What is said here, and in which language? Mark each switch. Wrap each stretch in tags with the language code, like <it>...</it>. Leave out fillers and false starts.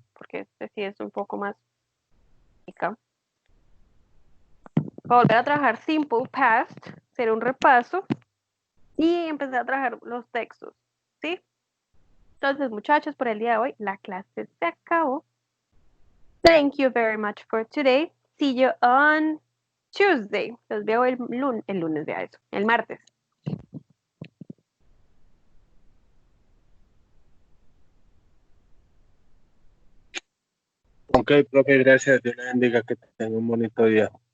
<es>porque este sí es un poco más chica. Volver a trabajar simple past, hacer un repaso y empezar a trabajar los textos, ¿sí? Entonces, muchachos, por el día de hoy la clase se acabó.</es> <en>Thank you very much for today. See you on Tuesday.</en> <es>Los veo el lunes, vea eso, el martes. Ok, profe, gracias. Dios le bendiga, que tenga un bonito día.</es>